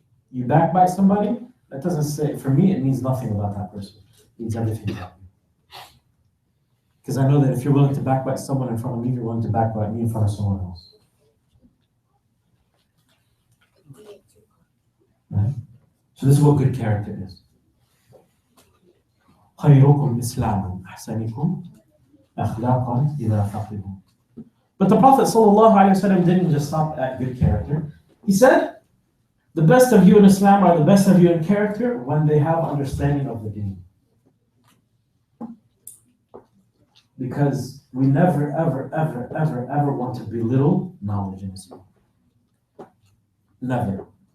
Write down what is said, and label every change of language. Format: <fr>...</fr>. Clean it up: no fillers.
<en>You backbite somebody, that doesn't say, for me, it means nothing about that person. It means everything about you. Because I know that if you're willing to backbite someone in front of me, you're willing to backbite me in front of someone else. Right? So this is what good character is.</en> <ar>خيركم إسلاما أحسنكم أخلاقا إذا فقهوا.</ar> <en>But the Prophet ﷺ didn't just stop at good character. He said, the best of you in Islam are the best of you in character when they have understanding of the deen. Because we never, ever, ever, ever, ever want to belittle knowledge in Islam. Never.</en>